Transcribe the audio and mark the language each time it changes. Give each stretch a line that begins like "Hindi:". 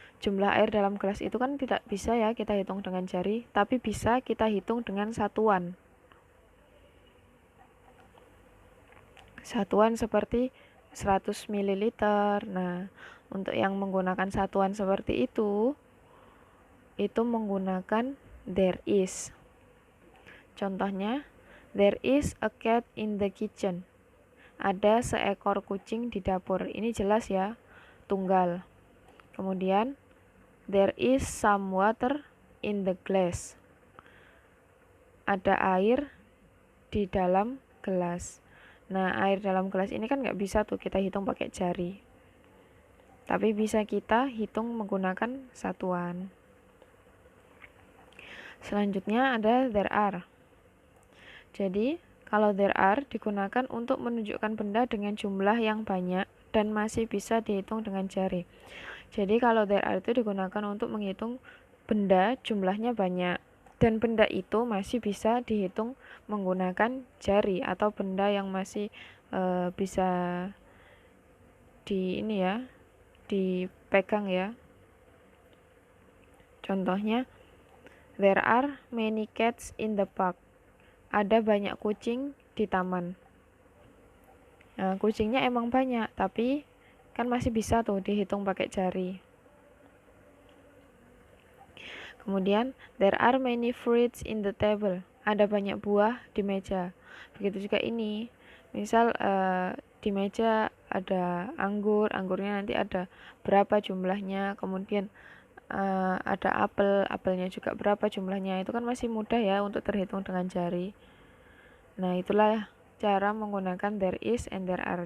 Indonesian: Jumlah air dalam gelas itu kan tidak bisa ya kita hitung dengan jari, tapi bisa kita hitung dengan satuan. Satuan seperti 100 ml. Nah, untuk yang menggunakan satuan seperti itu menggunakan there is. Contohnya,
English: there is a cat in the kitchen.
Indonesian: Ada seekor kucing di dapur. Ini jelas ya, tunggal. Kemudian,
English: there is some water in the glass.
Indonesian: Ada air di dalam gelas. Nah, air dalam gelas ini kan nggak bisa tuh kita hitung pakai jari. Tapi bisa kita hitung menggunakan satuan. Selanjutnya ada there are. Jadi, kalau there are digunakan untuk menunjukkan benda dengan jumlah yang banyak dan masih bisa dihitung dengan jari. Jadi kalau there are itu digunakan untuk menghitung benda jumlahnya banyak dan benda itu masih bisa dihitung menggunakan jari atau benda yang masih bisa dipegang ya. Contohnya,
English: there are many cats in the park.
Indonesian: Ada banyak kucing di taman. Nah, kucingnya emang banyak, tapi kan masih bisa tuh dihitung pakai jari. Kemudian,
English: there are many fruits in the table.
Indonesian: Ada banyak buah di meja. Begitu juga ini. Misal di meja ada anggurnya nanti ada berapa jumlahnya. Kemudian ada apelnya juga berapa jumlahnya. Itu kan masih mudah ya untuk terhitung dengan jari. Nah, itulah cara menggunakan there is and there are.